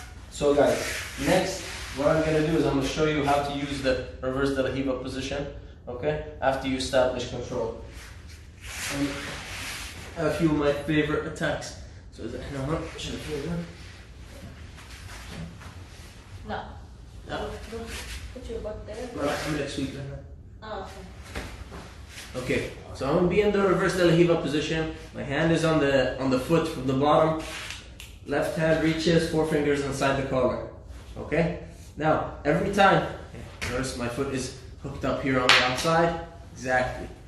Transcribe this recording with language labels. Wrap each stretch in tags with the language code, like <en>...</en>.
<en>So guys, next what I'm going to do is I'm going to show you how to use the reverse de la Riva position, okay, after you establish control. And a few of my favorite attacks.</en> <ar>So إذا إحنا هون شايفين لا. لا.</ar> <en>Put your butt there.</en> <ar>ما راح أعمل لك sweep هنا.</ar> <en>Okay. Okay, so I'm going to be in the reverse de la Riva position. My hand is on the foot from the bottom. Left hand reaches, 4 fingers inside the collar. Okay? Now, every time, notice my foot is hooked up here on the outside. Exactly.</en>